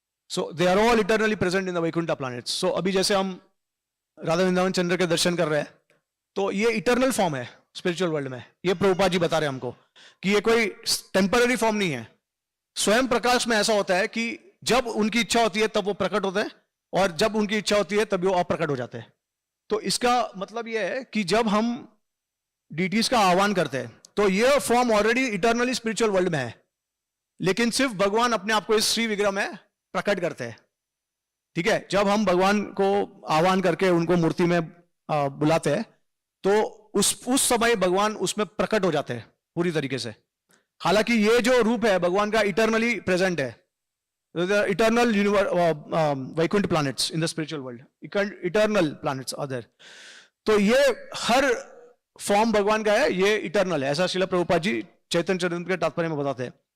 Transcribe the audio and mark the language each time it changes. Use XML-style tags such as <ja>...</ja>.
<en>So they are all eternally present in the Vaikuntha planets.</en> <hi>So अभी जैसे हम राधा वृंदावन चंद्र के दर्शन कर रहे हैं, तो ये इटर्नल फॉर्म है स्पिरिचुअल वर्ल्ड में। ये प्रभुपाद जी बता रहे हैं हमको कि ये कोई टेम्पररी फॉर्म नहीं है। स्वयं प्रकाश में ऐसा होता है कि जब उनकी इच्छा होती है तब वो प्रकट होते हैं, और जब उनकी इच्छा होती है तब वो अप्रकट हो जाते हैं। तो इसका मतलब यह है कि जब हम डीटीज का आह्वान करते हैं तो यह form already eternally spiritual world में है, लेकिन सिर्फ भगवान अपने आप को इस श्री विग्रह में प्रकट करते हैं। ठीक है, जब हम भगवान को आह्वान करके उनको मूर्ति में बुलाते हैं तो उस समय भगवान उसमें प्रकट हो जाते हैं पूरी तरीके से। हालांकि ये जो रूप है भगवान का इटर्नली प्रेजेंट है,</hi> <en>eternal Vaikuntha planets in the spiritual world, eternal planets are there.</en> <hi>तो ये हर फॉर्म भगवान का है, ये इटर्नल है, ऐसा श्रील प्रभुपाद जी चैतन्य चरित्र के तात्पर्य में बताते हैं।</hi>